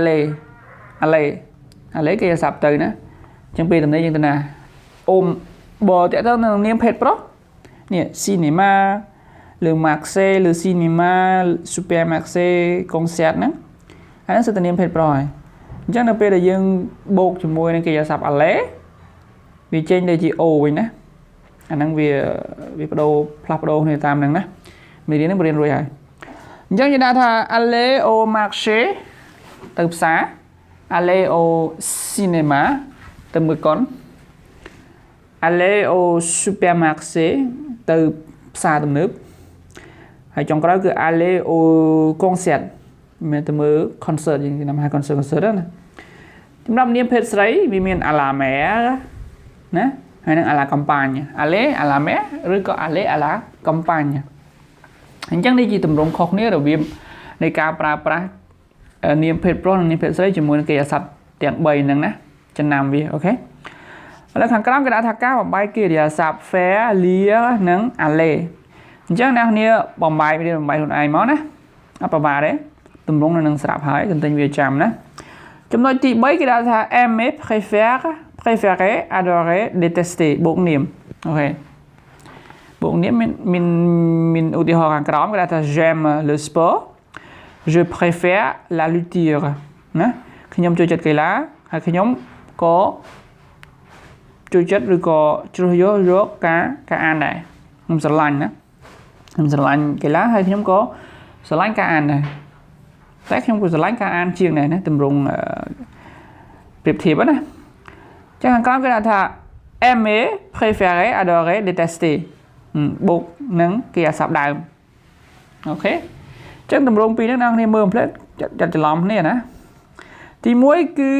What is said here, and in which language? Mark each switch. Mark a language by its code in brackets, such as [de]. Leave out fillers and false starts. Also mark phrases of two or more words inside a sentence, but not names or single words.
[km] aller គេសាប់ទៅណាអញ្ចឹងពេលទំនេរយើងទៅណាអូមបើតើទៅនឹងនាមភេទប្រុសនេះ [fr] cinéma le Merci le cinéma super Merci concert [km] ហ្នឹងអាហ្នឹងសិតនាមភេទប្រុសហើយ អញ្ចឹងនៅពេលដែលយើងបូកជាមួយនឹងកិរិយាសព្ទ aller វាចេញទៅជា o វិញណាអាហ្នឹងវាផ្ដោផ្លាស់ប្ដូរគ្នាតាម ហ្នឹងណាមេរៀនហ្នឹងរៀនរួចហើយអញ្ចឹងយើងដាក់ថា [fr] aller au marché [km] ទៅផ្សារ [fr] aller au cinéma [km] ទៅមើល កុន [fr] aller au supermarché [km] ទៅផ្សារទំនើបហើយចុងក្រោយគឺ [fr] aller au concert [km] មានទៅមើល concert យើងនិយាយថា concert ណាសម្រាប់នាមភេទស្រីវាមាន [fr] à la mer [km] ណាហើយនឹង [fr] à la campagne aller à la mer [km] ឬក៏ [fr] aller à la campagne [km] អញ្ចឹងនេះជាទម្រង់ខុសគ្នារវាងនៃការប្រើប្រាស់ នាមភេទប្រុសនិងនាមភេទស្រីជាមួយនឹងកិរិយាសព្ទទាំង3ហ្នឹងណាចំណាំវាអូខេแล้วខាងក្រោមគេដាក់ថាការបំបែកកិរិយាសព្ទ [fr] faire lire [km] និង aller អញ្ចឹងអ្នកគ្នាបំបែករៀនបំបែកខ្លួនឯងមកណាអត់ប្រមាទទេទម្រង់នៅនឹងស្រាប់ហើយទន្ទិញវាចាំណាចំណុចទី3គេដាក់ថា aimer [fr] préférer adorer détester [km] បូកនាមអូខេបូកនាមមានឧទាហរណ៍ខាងក្រោមគេដាក់ថា [fr] j'aime le sport je préfère la lecture [km] ណា ខ្ញុំចូលចិត្តកីឡាហើយខ្ញុំក៏ចូលចិត្តឬក៏ជ្រើសយកការអានដែរខ្ញុំស្រ ឡាញ់ណាខ្ញុំស្រឡាញ់កីឡាហើយខ្ញុំក៏ស្រឡាញ់ការអានដែរតែខ្ញុំក៏ស្រឡាញ់ការអានជាងដែរណាទម្រង់ប្រៀបធៀបណាចឹងខាងក្រោមគេដាក់ថា [fr] aimer préférer adorer détester [km] បូកនឹងកិរិយាសព្ទដើមអូខេចឹងទម្រង់ពីរហ្នឹងអ្នកគ្នាមើលផ្លេតចាត់ច្រឡំគ្នាណាទី1គឺ